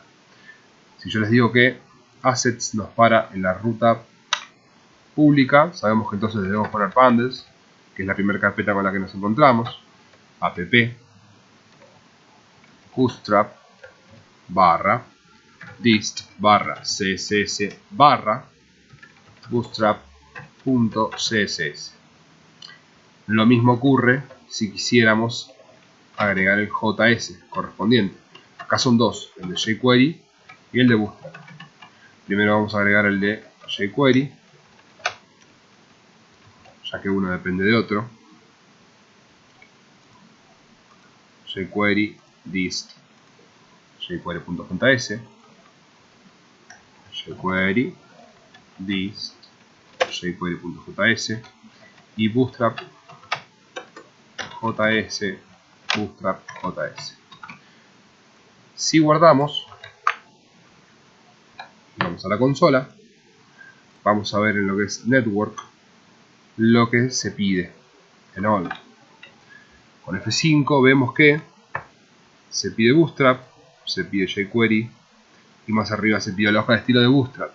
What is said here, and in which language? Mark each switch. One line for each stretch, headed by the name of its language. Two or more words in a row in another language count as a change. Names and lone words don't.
Spanish: Si yo les digo que assets nos para en la ruta pública, sabemos que entonces debemos poner bundles, que es la primera carpeta con la que nos encontramos, app, bootstrap, barra, dist, barra, css, barra, bootstrap.css. Lo mismo ocurre si quisiéramos agregar el JS correspondiente. Acá son dos, el de jQuery y el de Bootstrap. Primero vamos a agregar el de jQuery, ya que uno depende de otro. jQuery dist jQuery.js, jQuery dist jQuery.js y Bootstrap JS Bootstrap JS. Si guardamos, vamos a la consola, vamos a ver en lo que es Network lo que se pide en all. Con F5 vemos que se pide Bootstrap, se pide jQuery y más arriba se pide la hoja de estilo de Bootstrap.